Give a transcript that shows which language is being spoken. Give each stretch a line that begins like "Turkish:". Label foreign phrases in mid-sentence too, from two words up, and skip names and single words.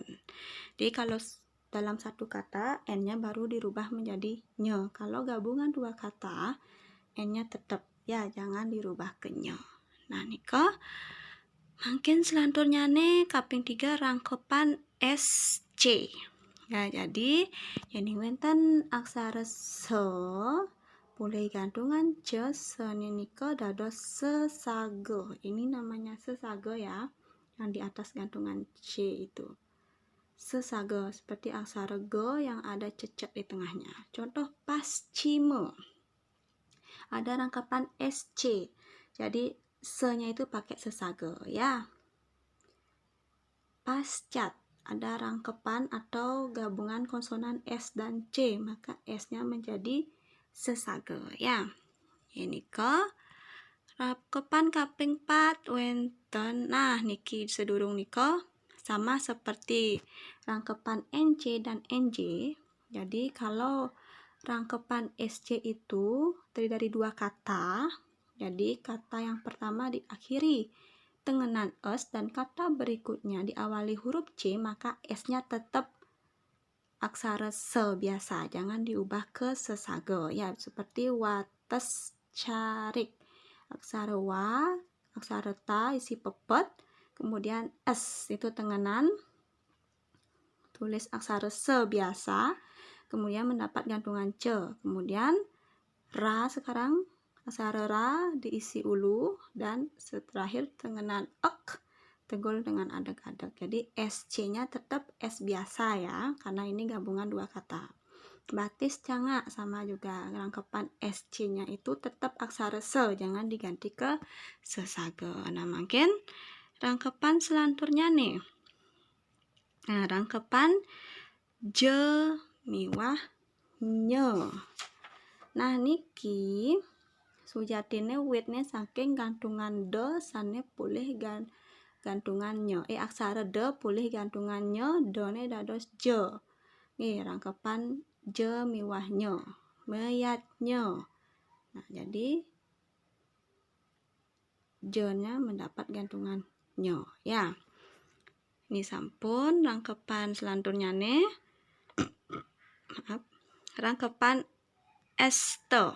Indonesian: Jadi kalau dalam satu kata N-nya baru dirubah menjadi nye. Kalau gabungan dua kata N-nya tetap, ya, jangan dirubah ke nye.
Balinese: Nah, nika makin selanjutnya nih kaping 3 rangkepan SC. Nah,
Indonesian: jadi yang
Balinese: wenten aksara se boleh gantungan ce se-nya nika dados sesage.
Indonesian: Ini namanya sesage, ya, yang di atas gantungan C itu. Sesage seperti aksara G yang ada cecek di tengahnya. Contoh pascime. Ada rangkapan SC. Jadi se-nya itu pakai sesage, ya. Pascat ada rangkepan atau gabungan konsonan S dan C, maka S-nya menjadi sesage, ya.
Balinese: Ini ke rangkepan kaping 4 wenten.
Indonesian: Nah,
Balinese: niki sedurung nika
Indonesian: sama seperti rangkepan NC dan NJ. Jadi kalau rangkepan SC itu terdiri dari dua kata, jadi kata yang pertama diakhiri tenganan es dan kata berikutnya diawali huruf C, maka S-nya tetap aksara se biasa, jangan diubah ke sesage, ya, seperti wates carik. Aksara wa, aksara ta isi pepet, kemudian es itu tenganan, tulis aksara se biasa, kemudian mendapat gantungan ce, kemudian ra sekarang aksara ra diisi ulu, dan terakhir tenganan ek, tegul dengan adeg-adeg. Jadi SC-nya tetap S biasa, ya, karena ini gabungan dua kata. Batis canga sama juga, rangkepan SC-nya itu tetap aksara se, jangan diganti ke sesage.
Balinese: Nah, makin rangkepan selanjutnya nih. Nah, rangkepan je miwah nye. Nah, niki sujatine witne saking gantungan de sane pulih gantungan nye. Aksara de pulih gantungan nye, de-ne dados je. Nih, rangkepan je miwah nye. Meyat nye.
Indonesian: Nah, jadi je-nya mendapat gantungan nye, ya.
Balinese: Ini sampun rangkepan selanjutnya nih.
Indonesian: Maaf. Rangkepan este.